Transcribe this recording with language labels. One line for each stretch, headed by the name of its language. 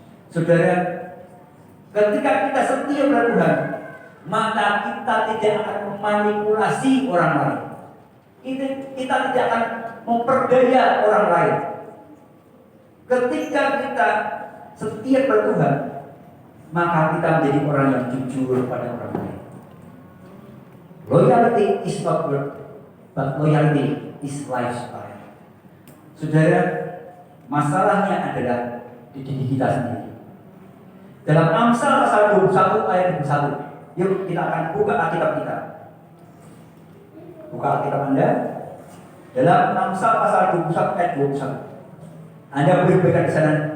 Indonesian: Saudara, ketika kita setia pada Tuhan, maka kita tidak akan memanipulasi orang lain. Kita tidak akan memperdaya orang lain. Ketika kita setia pada Tuhan, maka kita menjadi orang yang jujur pada orang lain.
English: Loyalty is not word, but loyalty is lifestyle.
Indonesian: Saudara, masalahnya adalah di diri kita sendiri. Dalam Amsal pasal 21 ayat 21, yuk kita akan buka Alkitab kita. Buka Alkitab Anda. Dalam Amsal pasal 21 ayat 21. Anda boleh baca di sana.